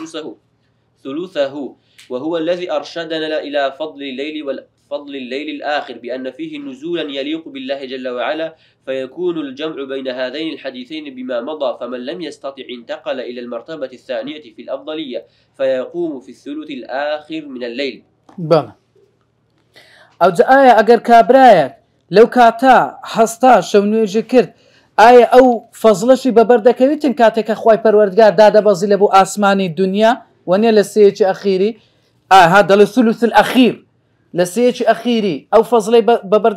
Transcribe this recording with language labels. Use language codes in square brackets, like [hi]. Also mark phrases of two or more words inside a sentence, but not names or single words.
[ar] ثلثه، وهو الذي أرشدنا إلى فضل الليل الآخر بأن فيه نزولا يليق بالله جل وعلا، فيكون الجمع بين هذين الحديثين بما مضى، فمن لم يستطع انتقل إلى المرتبة الثانية في الأفضلية فيقوم في الثلث الآخر من الليل. [ckb] بەڵێ ئەو جا ئایا ئەگەر کابرایەک لەو کاتا هەستا شەو نوێژی کرد ئایا ئەو فەزڵەشی بەبەر دەکەویتن کاتێکە خوای پەروەردگار دادەبەزی لە بۆ ئاسمانی دنیا وەنیە لە سێیەکی ئەخیری ها دەڵێ [ar] ثلث الأخير [ckb] لە سێیەکی ئەخیری ئەو فەزڵەی بەبەر